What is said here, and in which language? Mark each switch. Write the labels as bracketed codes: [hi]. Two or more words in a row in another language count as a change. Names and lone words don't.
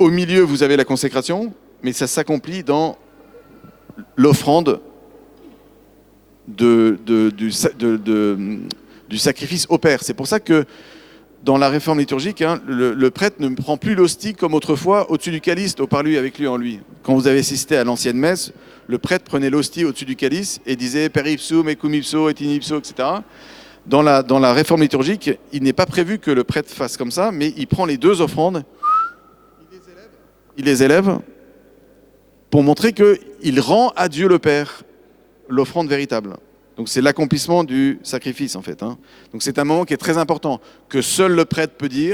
[fr] au milieu, vous avez la consécration, mais ça s'accomplit dans l'offrande du sacrifice au Père. C'est pour ça que dans la réforme liturgique, le prêtre ne prend plus l'hostie comme autrefois au-dessus du calice, au par lui, avec lui, en lui. Quand vous avez assisté à l'ancienne messe, le prêtre prenait l'hostie au-dessus du calice et disait « [la] Per ipsum, et cum ipso, et in ipso », [fr] etc. Dans la réforme liturgique, il n'est pas prévu que le prêtre fasse comme ça, mais il prend les deux offrandes, il les élève pour montrer qu'il rend à Dieu le Père l'offrande véritable. Donc c'est l'accomplissement du sacrifice en fait. Donc c'est un moment qui est très important, que seul le prêtre peut dire.